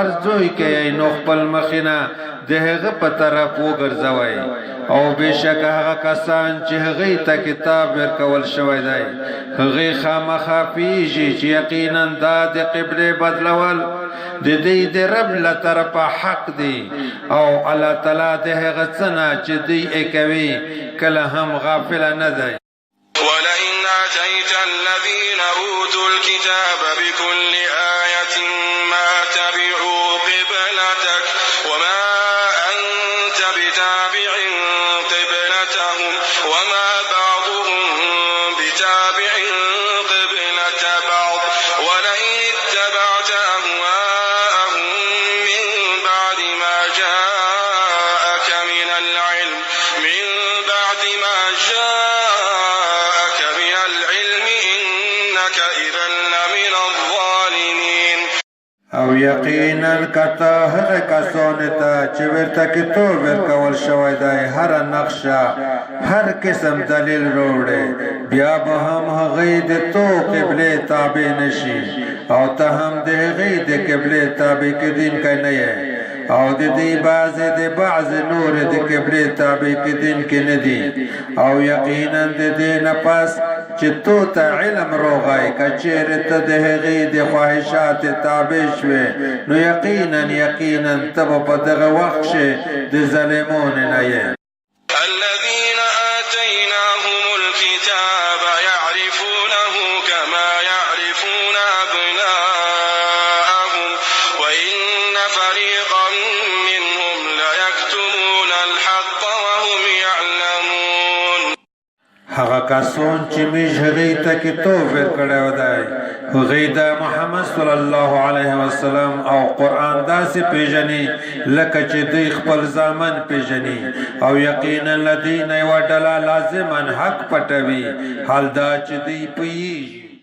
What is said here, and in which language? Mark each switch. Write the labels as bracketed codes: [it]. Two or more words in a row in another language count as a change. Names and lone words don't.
[ps] ځای کې یې نو خپل مخینه د هغه په طرف وګرځوئ او بېشکه هغه کسان چې هغوی ته کتاب ورکول شوی دی هغوی خامخا پوهېږي چې یقینا دا د قبلې بدلول د دوی د رب له طرفه حق دی او الله تعالی د هغه څه نه چې دوی یې کوي کله هم غافله نه دی. [ar] ولئن آتيت الذين أوتوا الكتاب بكل آية ما تبعوا قبلتك وما أنت بتابع قبلتهم وما بعضهم بتابع قبلة بعض ولئن اتبعت أهواءهم من بعد ما جاءك من العلم إنك إذا لمن الظالمين. [ps] او یقینا کته هغه کسانو ته چې ورته کتاب ورکول شوی دی هره نقشه هر قسم دلیل وروړي بیا به هم هغوی د تو قبلې تابع نشي او ته هم د هغوی د قبلې تابع کېدونکی نه یې او د دې بعضې د بعض نور د قبلې تابع کېدونکي نه دي او یقینا د دې نه پس چې تو ته علم راغی که چېرې ته د هغې د خواهشات تابع شوې نو یقینا ته به په دغه وخت کښې د ظالمانو نه یې. [ar] الذين آتيناهم الكتاب يعرفونه كما يعرفون أبناءهم وإن فريقا منهم ليكتمون الحق وهم يعلمون. [ps] هغه کسان چې موږ هغوی ته کتاب ورکړی دی هغوی د محمد [ar] صلی الله علیه وسلم [ps] او قرآن داسې پیژني لکه چې دوی خپل زامن پیژني او یقینا له دوی نه یوه ډله لازما حق پټوي حال دا چې دوی پوهېږي